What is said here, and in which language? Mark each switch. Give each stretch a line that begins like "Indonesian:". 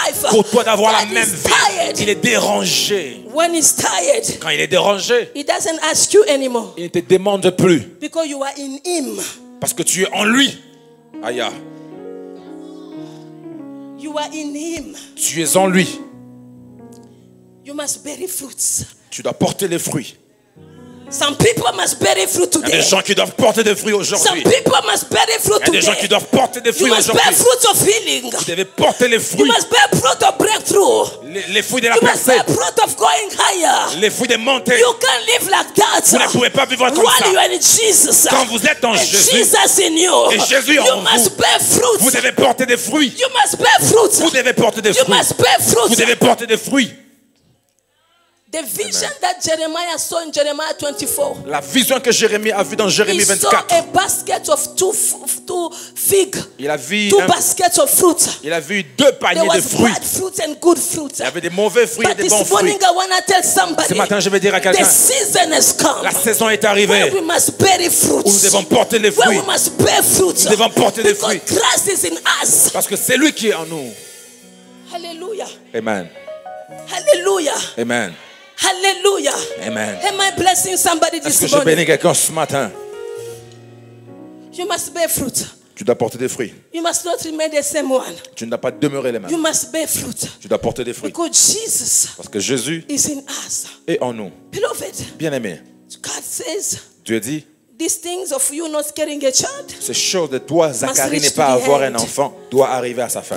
French: Pour toi d'avoir la même vie. Il est dérangé.
English: When he's tired,
French: quand il est dérangé,
English: he doesn't ask you anymore.
French: Il ne te demande plus.
English: Because you are in him.
French: Parce que tu es en lui. Aïe.
English: You are in him.
French: Tu es en lui.
English: You must bear fruits.
French: Tu dois porter les fruits.
English: Some people must bear fruit today.
French: Il y a des gens qui doivent porter des fruits aujourd'hui.
English: Some people must bear fruit today.
French: Il y a des gens qui doivent porter des fruits aujourd'hui.
English: You must bear fruits of healing.
French: Vous devez porter les fruits.
English: You must bear fruit of breakthrough.
French: Les fruits de la percée.
English: You must bear fruit of going higher.
French: Les fruits de montée.
English: You can't live like that.
French: Vous ne pouvez pas vivre comme ça.
English: You are in Jesus.
French: Quand vous êtes en Jésus.
English: Jesus in you.
French: Et Jésus en
English: you must bear fruits.
French: Vous devez porter des fruits.
English: You must bear fruits.
French: Vous devez porter des fruits.
English: You must bear fruits.
French: Vous devez porter des fruits.
English: The vision that Jeremiah saw in Jeremiah 24.
French: La vision que Jérémie a vue dans Jérémie 24.
English: He saw a basket of two figs.
French: Il a vu
English: two baskets of fruit.
French: Il a vu deux paniers de fruits.
English: Bad fruits and good fruits.
French: Il y avait des mauvais fruits et des bons fruits.
English: Morning, I want to tell somebody,
French: ce matin, je vais dire à quelqu'un.
English: The season has come.
French: La saison est arrivée.
English: We must bear fruits.
French: Où nous devons porter les fruits.
English: We must bear fruits.
French: Nous devons porter les fruits.
English: Christ is in us.
French: Parce que c'est lui qui est en nous. Hallelujah. Amen. Hallelujah. Amen. Hallelujah. Amen.
English: Am I blessing somebody this morning?
French: Est-ce que je bénis quelqu'un ce matin?
English: You must bear fruit.
French: Tu dois porter des fruits.
English: You must not remain the same one.
French: Tu ne dois pas demeurer les mêmes.
English: You must bear fruit.
French: Tu dois porter des fruits.
English: Because Jesus
French: Parce que Jésus
English: is in us.
French: est en nous.
English: Beloved,
French: Bien-aimé,
English: God says,
French: Dieu dit,
English: these things of you not carrying a child,
French: ces choses de toi, Zacharie,
English: reach
French: n'est
English: to
French: pas
English: the
French: avoir
English: end.
French: un enfant, doit arriver à sa fin.